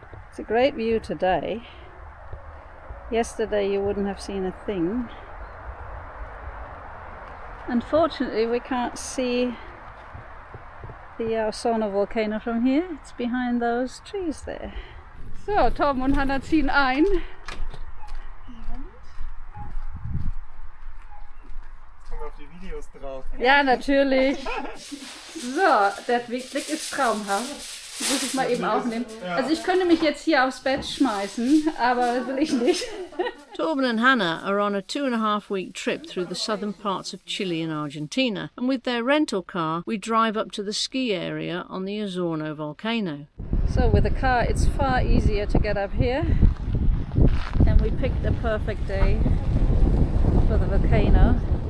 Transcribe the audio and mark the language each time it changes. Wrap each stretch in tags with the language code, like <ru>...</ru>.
<en>It's a great view today. Yesterday you wouldn't have seen a thing. Unfortunately we can't see the Osorno volcano from here. It's behind those trees there.</en> <de>So, Torben und Hannah ziehen ein. Kommen auf die Videos drauf. Ja, natürlich. So, der Blick ist traumhaft. Das muss ich mal eben aufnehmen. Also ich könnte mich jetzt hier aufs Bett schmeißen, aber das will ich nicht.</de> <en>Torben and Hannah are on a 2.5-week trip through the southern parts of Chile and Argentina, and with their rental car we drive up to the ski area on the Osorno volcano. So with the car it's far easier to get up here, and we picked the perfect day for the volcano.</en>